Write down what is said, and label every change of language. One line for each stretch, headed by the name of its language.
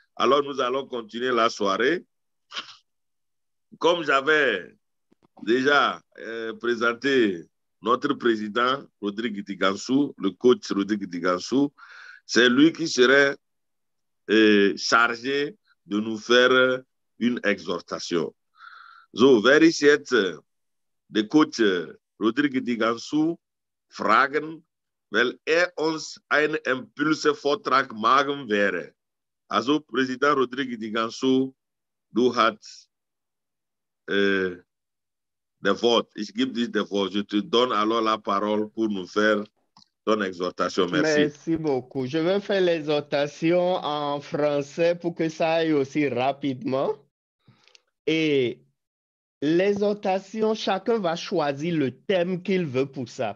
French: Alors, nous allons continuer la soirée. Comme j'avais déjà présenté notre président, Rodrigue Digansou, le coach Rodrigue Digansou, c'est lui qui serait chargé de nous faire une exhortation.
German: So, werde ich jetzt den Coach Rodrigue Digansou fragen, weil uns einen Impulse-Vortrag machen wäre. Also, Präsident Rodrigue Digansou, du hast das Wort. Ich gebe dir das Wort.
French: Je te donne alors la parole pour nous faire ton exhortation. Merci. Merci beaucoup. Je vais faire l'exhortation en français pour que ça aille aussi rapidement. Et l'exhortation, chacun va choisir le thème qu'il veut pour ça.